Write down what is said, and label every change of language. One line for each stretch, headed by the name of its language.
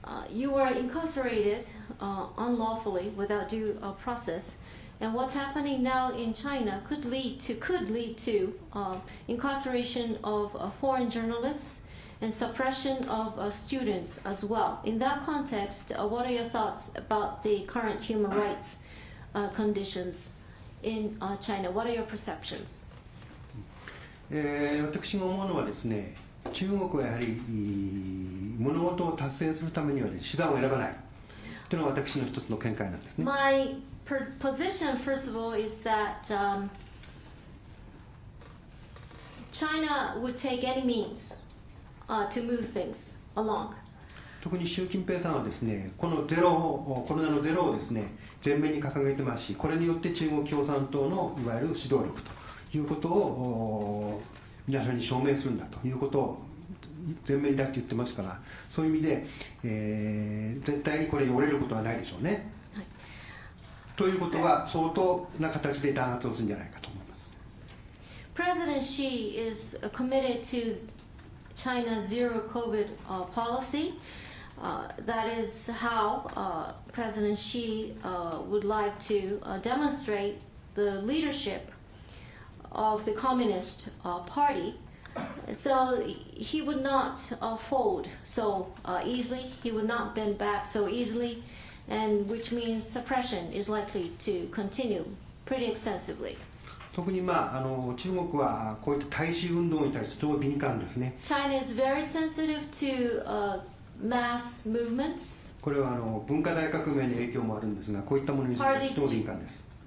English: You were incarcerated unlawfully without due process, and what's happening now in China could lead to incarceration of foreign journalists and suppression of students as well. In that context, what are your thoughts about the current human rights conditions in China? What are your perceptions?
Japanese: 私が思うのはですね、中国はやはり物事を達成するためには、手段を選ばないというのが私の一つの見解なんですね。
English: My position, first of all, is that China would take any means to move things along.
Japanese: 特に習近平さんはですね、このコロナのゼロをですね、前面に掲げてますし、これによって中国共産党のいわゆる指導力ということを皆さんに証明するんだということを前面に出して言ってますから、そういう意味で、絶対にこれに折れることはないでしょうね。はい、ということは相当な形で弾圧をするんじゃないかと思います。
English: President Xi is committed to China's zero COVID policy. That is how President Xi would like to demonstrate the leadership of the Communist Party. So he would not fold so easily, he would not bend back so easily, and which means suppression is likely to continue pretty extensively.
Japanese: 特に中国はこういった大衆運動に対してとても敏感ですね。
English: China is very sensitive to mass movements.
Japanese: これは文化大革命の影響もあるんですが、こういったものについてとても敏感です。